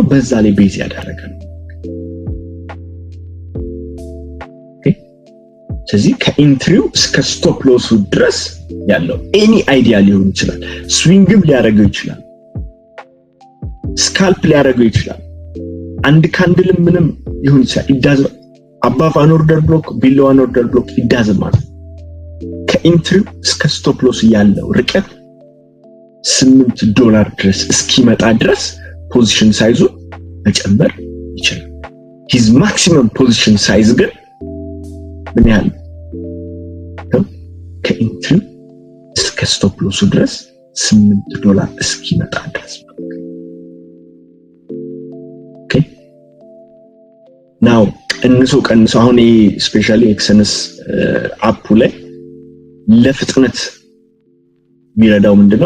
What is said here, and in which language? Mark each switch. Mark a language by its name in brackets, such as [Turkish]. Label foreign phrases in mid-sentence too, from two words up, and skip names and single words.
[Amharic] በዛ ላይ ቤዝ ያደረገ ነው። ኦኬ ስለዚህ ከኢንትሪው እስከ ስቶፕ ሎሱ ድረስ ያለው [English] any idea [Amharic] ሊሆን ይችላል። ስዊንግም ሊያደርገው ይችላል። ስካልፕ ሊያደርገው ይችላል። አንድ ካንድል ምንም ይሁን ይችላል። ኢዳዝ [English] above an order block below an order block it doesn't matter። [Amharic] ከኢንትሪው እስከ ስቶፕ ሎስ ያለው ርቀት $8 ድረስ እስኪመጣ ድረስ ፖዚሽን ሳይዙ መጨመር ይችላል። [English] his maximum position size [Amharic] ግን ምን ያህል ነው? ከኢንትሪው እስከ ስቶፕ ሎሱ ድረስ $8 እስኪመጣ ድረስ። [English] okay now [Amharic] ቀንሶ አሁን ይሄ ስፔሻሊ ኤክሰንስ አፑ ላይ ለፍጥነት የሚረዳው ምንድነው?